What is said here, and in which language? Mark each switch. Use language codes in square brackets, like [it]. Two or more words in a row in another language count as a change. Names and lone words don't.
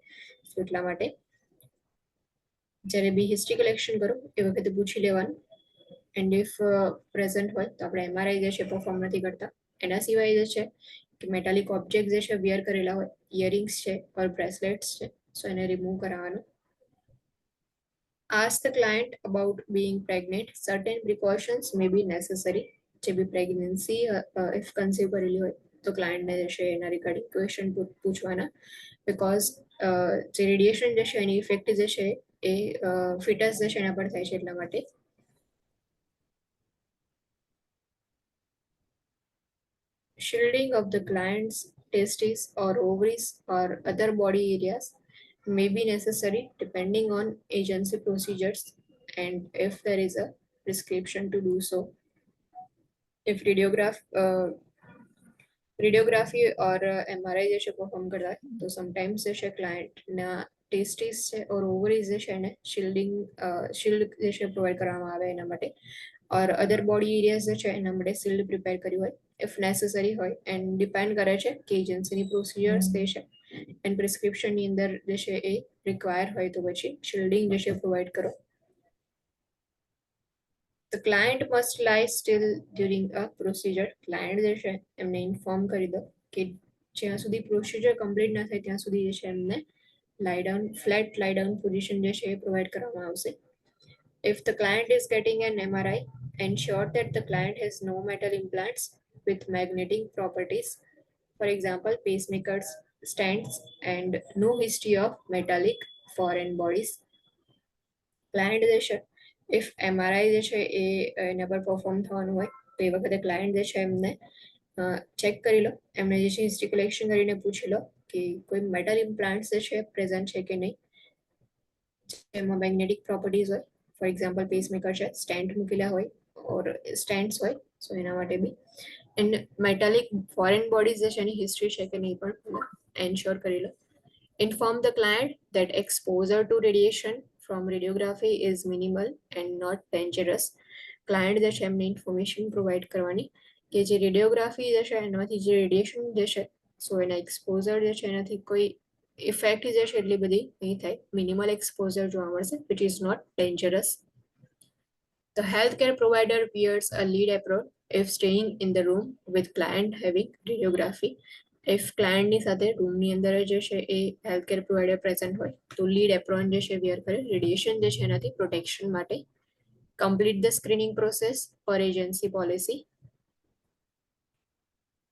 [gu] એટલા માટે જ્યારે બી [en] history collection [gu] કરો એ વખતે પૂછી લેવાનું. [en] and if present [gu] હોય તો આપણે MRI જે છે પરફોર્મ નથી કરતા. એના સિવાય જે છે કે [en] metallic object [gu] જે છે વિયર કરેલા હોય, ઇયરિંગ્સ છે [en] or bracelets [gu] છે સો એને રિમૂવ કરાવવાનું. [en] Ask the client about being pregnant. Certain precautions may be necessary. [gu] જે બી [en] pregnancy if conceive [gu] કરેલી હોય તો ક્લાયન્ટને જે છે એના [en] regarding question [gu] પૂછવાના. બિકોઝ જે રેડિયેશન જે છે એની ઇફેક્ટ જે છે એ ફિટસ જે છે એના પર થાય છે એટલા માટે. [en] Shielding of the client's testes or ovaries or other body areas may be necessary depending on agency procedures and if there is a prescription to do so. If radiography or MRI [gu] જે છે પરફોર્મ કરતા હોય તો સમટાઈમ્સ જે છે ક્લાયન્ટના ટેસ્ટિસ છે [en] or ovaries [gu] જે છે એને શિલ્ડ જે છે પ્રોવાઈડ કરવામાં આવે એના માટે. [en] or other body areas [gu] જે છે એના માટે શિલ્ડ પ્રિપેર કર્યું હોય [en] if necessary [gu] હોય. [en] and depend [gu] કરે છે કે એજન્સીની પ્રોસિજર્સ કઈ છે એન્ડ પ્રિસ્ક્રિપ્શનની અંદર જે છે એ રિક્વાયર હોય તો પછી શિલ્ડિંગ જે છે પ્રોવાઈડ કરો. [en] The client must lie still during a procedure. [gu] ક્લાયન્ટ જે છે એમને ઇન્ફોર્મ કરી દો કે જ્યાં સુધી પ્રોસિજર કમ્પ્લીટ ના થાય ત્યાં સુધી જે છે એમને [en] flat lie down position [gu] જે છે એ પ્રોવાઈડ કરવામાં આવશે. [en] If the client is getting an MRI, ensure that the client has no metal implants with magnetic properties, for example pacemakers, stents, and no history of metallic foreign bodies. [gu] ક્લાયન્ટ જે છે ઇફ MRI જે છે એ એના પર પરફોર્મ થવાનું હોય તો એ વખતે ક્લાયન્ટ જે છે એમને ચેક કરી લો, એમને જે છે હિસ્ટ્રી કલેક્શન કરીને પૂછી લો કે કોઈ [en] metal implants [gu] જે છે પ્રેઝન્ટ છે કે નહીં, એમાં [en] magnetic properties [gu] હોય. [en] for example pacemaker [gu] છે, સ્ટેન્ટ મૂકેલા હોય [en] or stents [gu] હોય સો એના માટે બી. [en] and metallic foreign bodies [gu] જે છે એની હિસ્ટ્રી છે કે નહીં પણ એન્શ્યોર કરી લો. [en] Inform the client that exposure to radiation from radiography is minimal and not dangerous. [gu] ક્લાયન્ટ જે છે એમને ઇન્ફોર્મેશન પ્રોવાઈડ કરવાની કે જે રેડિયોગ્રાફી જે છે એનામાંથી જે રેડિયેશન જે છે સો એના એક્સપોઝર જે છે એનાથી કોઈ ઇફેક્ટ જે છે એટલી બધી નહીં થાય, [en] minimal exposure [gu] જોવા મળશે [en] which is not dangerous. The healthcare provider wears a lead apron if staying in the room with client having radiography. [gu] ઇફ ક્લાયન્ટની સાથે રૂમની અંદર જે છે એ [en] healthcare provider [gu] પ્રેઝન્ટ હોય તો [en] lead apron [gu] જે છે વિયર કરે રેડિયેશન જે છે એનાથી પ્રોટેક્શન માટે. [en] complete the screening process per agency policy.